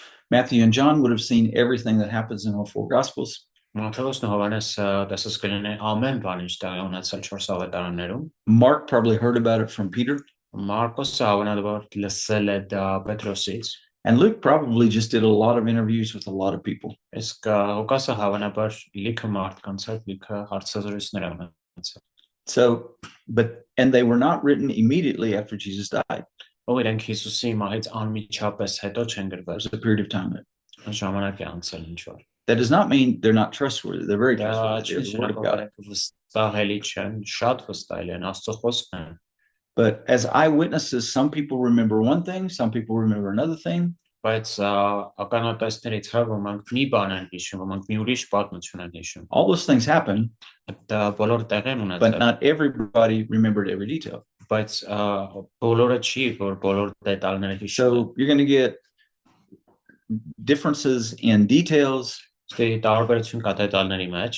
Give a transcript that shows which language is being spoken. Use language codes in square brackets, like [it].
[en] Matthew and John would have seen everything that happens in all 4 Gospels. [hy] Մատթեոսն ու Հովհաննեսը տեսած կլինեն ամեն բան ինչ տեղի ունեցել 4 ավետարաններում [en] Mark probably heard about it from Peter. [hy] Մարկոսը հավանաբար լսել է դա Պետրոսից [en] And Luke probably just did a lot of interviews with a lot of people. [hy] Իսկ Ղուկասը հավանաբար լիքը մարդկանց հետ լիքը հարցազրույցներ ունեցել [en] So, and they were not written immediately after Jesus died. [hy] Ով իրենք Հիսուսի մահից անմիջապես հետո չեն գրվել [en] There's a period of time. [hy] ժամանակ է անցել ինչ որ [en] That does not mean they're not trustworthy. They're very trustworthy. [hy] Դա չի նշանակում վստահելի չեն, շատ վստահելի են, Աստծո խոսքն են [en] But as eyewitnesses, some people remember one thing, some people remember another thing. [hy] Բայց ականատեսներից ոմանք մի բան են հիշում, ոմանք մի ուրիշ պատմություն են հիշում [en] All those things happen, [hy] դա բոլոր տեղ են [en] but [hy] ունեցել [en] not everybody remembered every detail. [hy] Բայց բոլորը չի, որ բոլոր դետալները հիշում [en] So you're going to get differences in details. [hy] տարբերություն կա դետալների մեջ